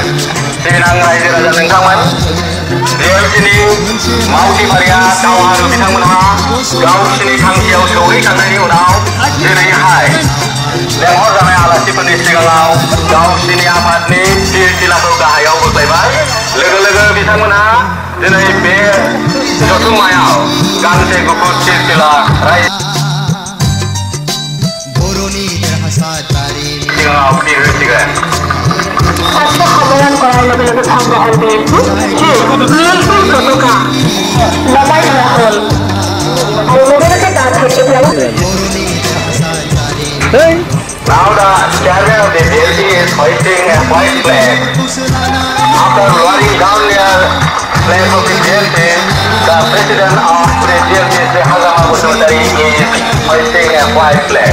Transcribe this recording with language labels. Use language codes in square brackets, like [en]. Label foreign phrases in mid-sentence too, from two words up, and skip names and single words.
[brx] सिबिनां रायजो राजा नोंथांमोन, बिएलपिनि मावथिफारिया दावहारु बिथांमोनहा गावसिनि थांखियाव सौहैखांनायनि उनाव दिनैहाय लेंहरजानाय आलासिफोरनि सिगाङाव गावसिनि आफादनि बिरखिलाखौ गाहायाव बोख्लायबाय। लोगो लोगो बिथांमोनहा दिनै बे जथुम्मायाव गांसे गुफुर बिरखिला [as] অস্ত্ৰ সম্মেলন কৰাৰ লগে লগে ভংগ হ'ল বিএনপিৰ পতাকা নমাই ধৰা হ'ল আৰু লগে লগে তাত [en] Now the chairman of the BLP is hoisting a white flag. After rolling down near flag of the BLP, the president of the BLP, Sri Hagrama Bosumantari, is hoisting a white flag.